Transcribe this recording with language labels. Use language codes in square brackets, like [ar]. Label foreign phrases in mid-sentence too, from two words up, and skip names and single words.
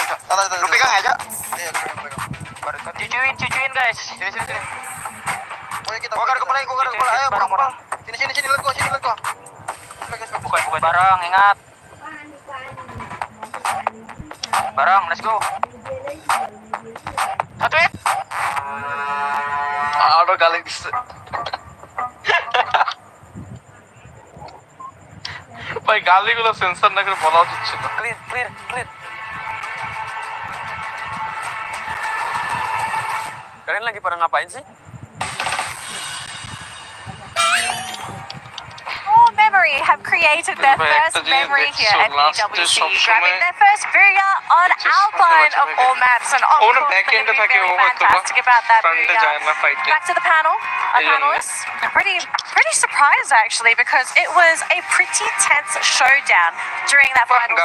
[id] Lu pegang aja. Cucuin guys. Sini. Gua garuk kepala. Ayo, Barang. Sini, lihat gua. Bukan barang, ingat. Barang, [en] let's go. [id] Satu hit. Ada kali bisa. [bn] ভাই গালিগুলো সেন্সর না করে বলা উচিত ছিল [id] Clear. Kalian lagi pada ngapain sih? [en] Memory have created their first memory here at EWC, grabbing their first booyah on Alpine of all maps, and of course they're going to be very fantastic about that booyah. Back to the panel, our panelists. Pretty surprised actually, because it was a pretty tense showdown during that final song.